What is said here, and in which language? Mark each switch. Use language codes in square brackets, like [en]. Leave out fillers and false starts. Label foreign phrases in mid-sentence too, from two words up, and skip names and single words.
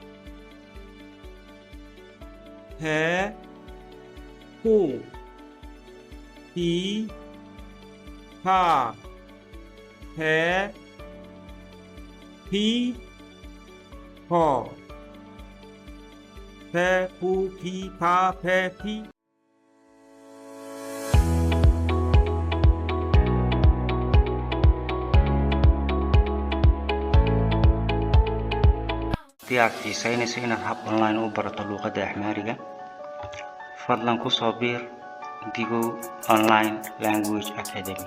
[so] Fe Fu Fi Fa Fe Fi Fo Fe Fu Fi Fa Fe Fi haddii aad xiisaynayso inaad hab online u barato luqadda Axmaariga, fadlan ku soo biir Digo Online Language Academy.